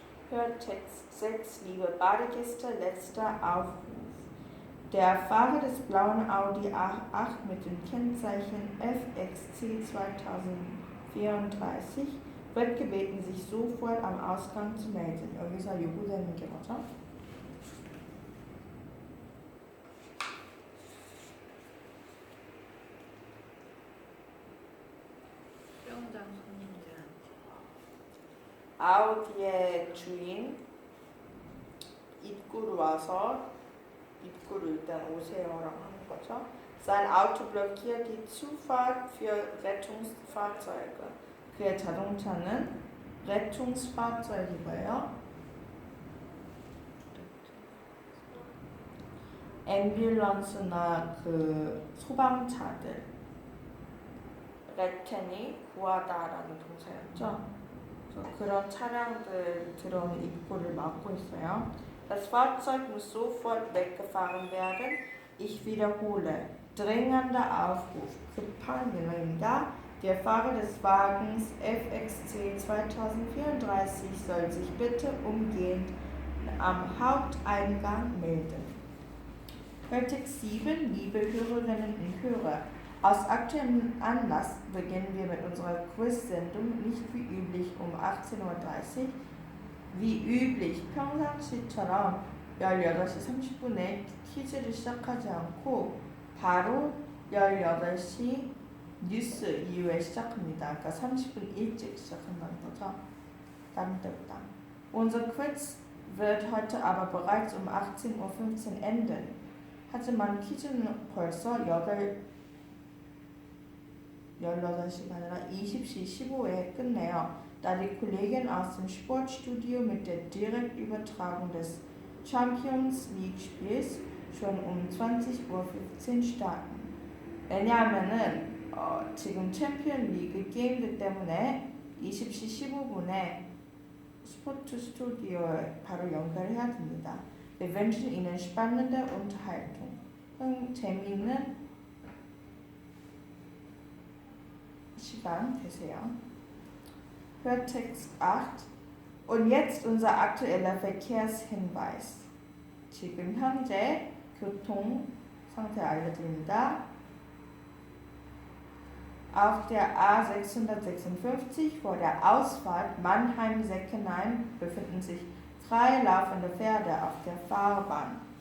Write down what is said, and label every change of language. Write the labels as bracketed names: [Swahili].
[German] Hörtext 6, liebe Badegäste, letzter Aufruf. Der Fahrer des blauen Audi A8 mit dem Kennzeichen FXC 2034 wird gebeten, sich sofort am Ausgang zu melden. [Korean] 여기서 요구되는 게 뭐죠? 수영장 손님들한테 아우디의 주인 입구로 와서 입구로 일단 오세요라고 하는 거죠. [German] Sein Auto blockiert die Zufahrt für Rettungsfahrzeuge. [Korean] 그의 자동차는 Rettungsfahrzeug이고요. 앰뷸런스나 그 소방차들을 retteni 구하다라는 동사였죠. 그래서 그런 차량들 들어오는 입구를 막고 있어요. [German] Das Fahrzeug muss sofort weggefahren werden. Ich wiederhole. Dringender Aufruf. [Korean] 급한 명령입니다. [German] Der Fahrer des Wagens FXC 2034 soll sich bitte umgehend am Haupteingang melden. Hörtext 7, liebe Hörerinnen und Hörer. Aus aktuellem Anlass beginnen wir mit unserer Quiz-Sendung nicht wie üblich um 18:30 Uhr. Wie üblich [Korean] 평상시처럼 18시 30분에 퀴즈를 시작하지 않고 바로 18시 뉴스 이후에 시작합니다. 그러니까 30분 일찍 시작한다는 거죠. 다른 때보다. [German] Unser Quiz wird heute aber bereits um 18:15 Uhr enden. [Korean] 하지만 퀴즈는 벌써 18시가 아니라 20시 15분에 끝내요. [German] Da die Kollegen aus dem Sportstudio mit der Direktübertragung des Champions League Spiels schon um 20:15 Uhr starten. [Korean] 왜냐하면은 지금 챔피언 리그 게임들 때문에 20시 15분에 스포츠 스튜디오에 바로 연결해야 됩니다. [German] Wir wünschen Ihnen spannende Unterhaltung. [Korean] 재미있는 시간 되세요. [German] Hörtext 8. Und jetzt unser aktueller Verkehrshinweis. [Korean] 지금 현재 교통 상태 알려드립니다. [German] Auf der A656 vor der Ausfahrt Mannheim-Seckenheim befinden sich frei laufende Pferde auf der Fahrbahn.